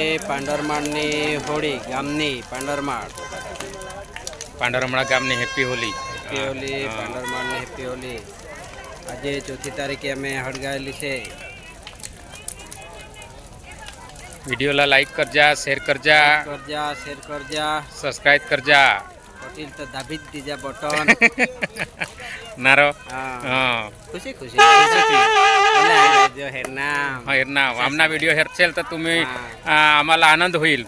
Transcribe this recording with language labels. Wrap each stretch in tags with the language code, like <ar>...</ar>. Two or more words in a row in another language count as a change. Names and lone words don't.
<gu>પાંડરમાળની હોળી ગામની પાંડરમાળ ગામની</gu> <en>happy Holi. happy Holi</en> <gu>પાંડરમાળની</gu> <en>happy Holi.</en> <gu>આજે 4 તારીખે અમે હળગાવેલી છે.</gu> <ahr>વિડીયોला लाईक करजा, शेअर करजा, शेअर करजा, सबस्क्राईब करजा. पटेल तर दाबीत दिजा बटन नारो खुशी खुशी जो हेरना आमना व्हिडिओ हेरचेल तर तुम्ही आम्हाला आनंद होईल.</ahr>